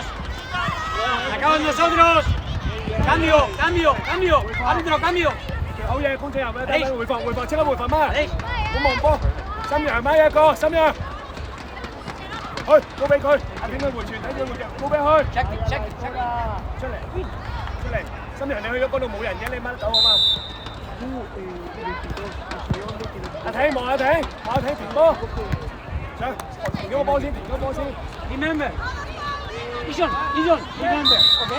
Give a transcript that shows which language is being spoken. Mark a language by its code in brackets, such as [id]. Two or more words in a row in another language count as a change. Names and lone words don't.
[es] Se acaban nosotros. Cambio, cambio, cambio. Árbitro, cambio. [yue] 好嘢，公仔入咩？等回防，回防，即刻回防乜？ Alex. 好望波，心陽買一個，心陽。去，高俾佢，阿挺佢回傳，睇佢回傳，高俾佢。 [en] Check it, check it, check it. [yue] 出嚟，出嚟，心陽你去咗嗰度冇人嘅，你掹得到好嘛？阿挺望阿挺，望阿挺停波，上，停咗個波先，停咗個波先。 [en] Remember. Vision, vision. Remember. Okay.